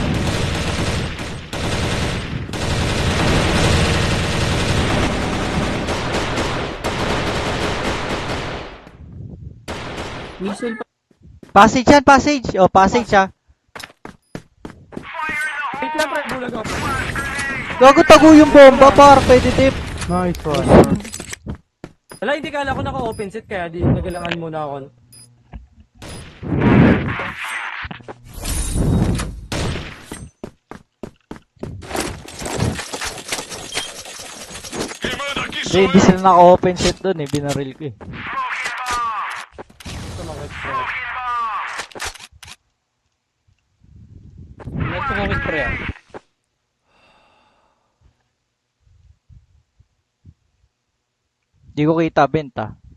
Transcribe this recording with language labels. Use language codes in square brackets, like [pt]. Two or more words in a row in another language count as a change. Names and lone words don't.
[tl] Missile pa. Passage yan, passage. Oh, passage ha. Wait lang, pre. Bulag ako. Gago tago yung bomba, par. Pwede tip. [en] Nice one. [tl] Wala, hindi kala ko naka-open set kaya di nagalangan muna ako. [pt] Quem manda aqui [tl] Hindi, [pt] sou [tl] hindi [pt] eu. [tl] sila naka-open set dun eh. Binaril ko eh. Meron tumawid pre ah. Di ko kita, bent ah.